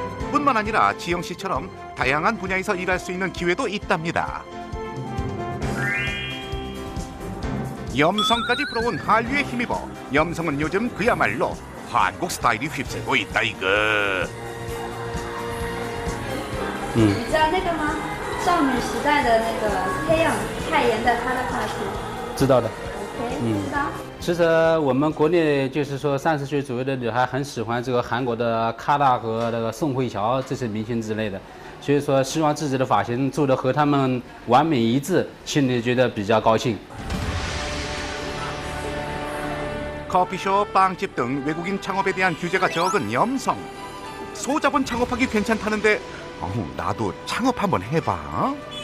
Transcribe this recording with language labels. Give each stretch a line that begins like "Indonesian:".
Korean: 뿐만 아니라 지영 씨처럼 다양한 분야에서 일할 수 있는 기회도 있답니다. 염성까지 불어온 한류에 힘입어 염성은 요즘 그야말로 한국 스타일이 휩쓸고 있다 이거.
Chinese: 你知道那个吗？少女时代的那个黑影太妍的她的话题。知道的。知道。其实我们国内就是说30岁左右的女孩很喜欢这个韩国的卡拉和那个宋慧乔这些明星之类的，所以说希望自己的发型做得和他们完美一致，心里觉得比较高兴。
Korean: 커피숍, 빵집 등 외국인 창업에 대한 규제가 적은 염성. 소자본 창업하기 괜찮다는데 나도 창업 한번 해봐.